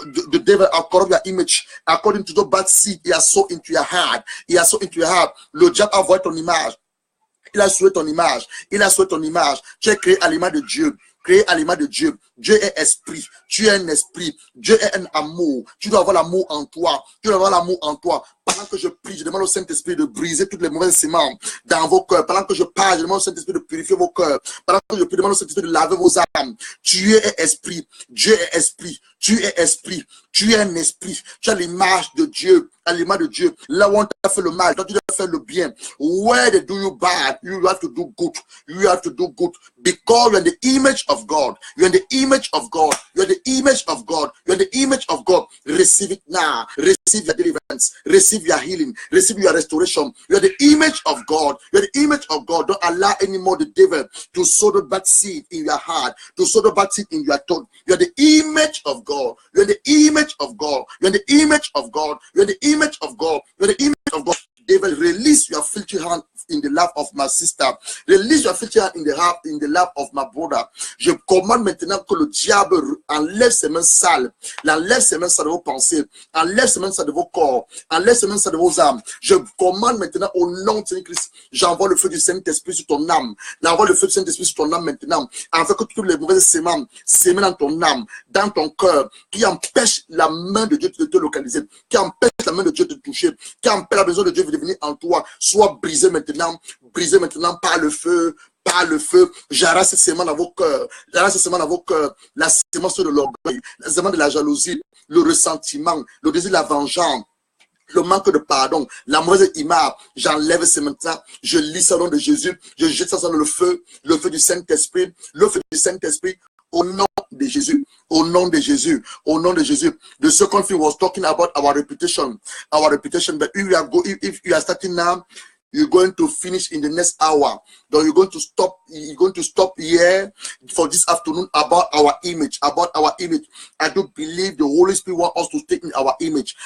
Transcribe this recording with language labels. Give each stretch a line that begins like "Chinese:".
English: The devil will corrupt your image according to the bad seed he has sown into your heart. He has sown into your heart.
French: Le diable a volé ton image. Il a souhaité ton image. Il a souhaité ton image. Tu es créé à l'image de Dieu. Créé à l'image de Dieu. Dieu est esprit. Tu es un esprit. Dieu est un amour. Tu dois avoir l'amour en toi. Tu dois avoir l'amour en toi. Pendant que je prie, je demande au Saint-Esprit de briser toutes les mauvaises semences dans vos cœurs. Pendant que je parle, je demande au Saint-Esprit de purifier vos cœurs. Pendant que je prie, je demande au Saint-Esprit de laver vos âmes. Tu es esprit. Dieu est esprit. Tu es esprit. Tu es un esprit. Tu as l'image de Dieu. À l'image de Dieu. Là où on t'a fait le mal, toi tu dois faire le bien.
English: Where they do you bad, you have to do good. You have to do good. Because you are the image of God. You are the image of God. You are the image of God. You are the image of God. Receive it now. Receive your deliverance. Receive your healing. Receive your restoration. You are the image of God. You are the image of God. Don't allow anymore the devil to sow the bad seed in your heart. To sow the bad seed in your tongue. You are the image of God. You are the image of God. You are the image of God. You are the image of God. You are the image of God. Devil, release your filthy hand in the lap of my sister. Release your filthy hand in the lap of my brother.
French: Je commande maintenant que le diable enlève ses mains sales. Enlève ses mains sales de vos pensées. Enlève ses mains sales de vos corps. Enlève ses mains sales de vos âmes. Je commande maintenant au nom de Jésus-Christ. J'envoie le feu du Saint-Esprit sur ton âme. J'envoie le feu du Saint-Esprit sur ton âme maintenant. Afin que toutes les mauvaises semences dans ton âme, dans ton cœur, qui empêchent la main de Dieu de te localiser, qui empêchent la main de Dieu de te toucher, qui empêchent la maison de Dieu de venir en toi, soit brisé maintenant par le feu. Par le feu, j'arrache ces séments dans vos cœurs. J'arrache ces séments dans vos cœurs. La sémence de l'orgueil, la sémence de la jalousie, le ressentiment, le désir de la vengeance, le manque de pardon, la mauvaise image. J'enlève ces maintenant. Je lis ça au nom de Jésus. Je jette ça dans le feu du Saint-Esprit, le feu du Saint-Esprit. Au nom de Jésus, au nom de Jésus, au nom de Jésus.
English: The second thing was talking about our reputation. But if you are starting now, you're going to finish in the next hour. Then you're going to stop here for this afternoon about our image. I do believe the Holy Spirit wants us to stay in our image.